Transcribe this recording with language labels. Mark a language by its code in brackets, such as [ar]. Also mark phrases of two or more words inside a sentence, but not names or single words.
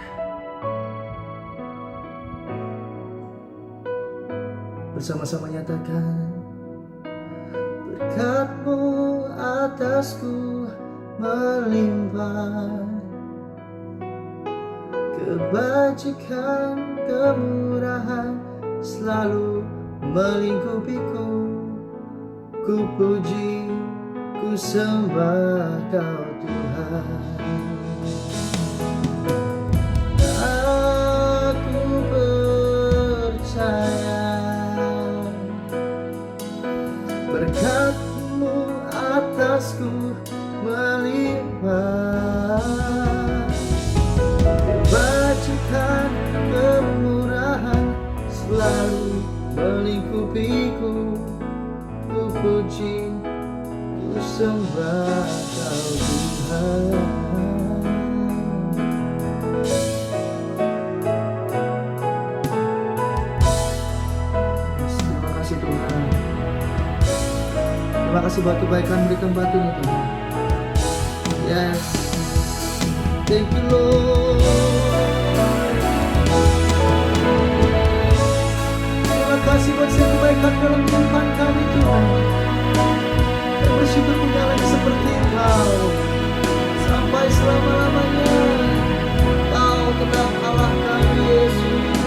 [id] Bersama-sama nyatakan, berkat-Mu atasku melimpah, kebajikan kemurahan selalu melingkupiku. Ku puji, ku sembah Kau Tuhan. Aku percaya berkat-Mu atasku melimpah, kebajikan kemurahan selalu melingkupiku. Ku puji, ku sembah Kau Tuhan. Terima kasih Tuhan. Terima kasih buat kebaikan di tempat ini Tuhan. [en] Yes, thank you Lord. [id] Terima kasih buat setiap kebaikan dalam kehidupan kami Tuhan. Dan bersyukur punya lagi seperti Engkau sampai selama-lamanya. Kau tetap Allah kami Yesus.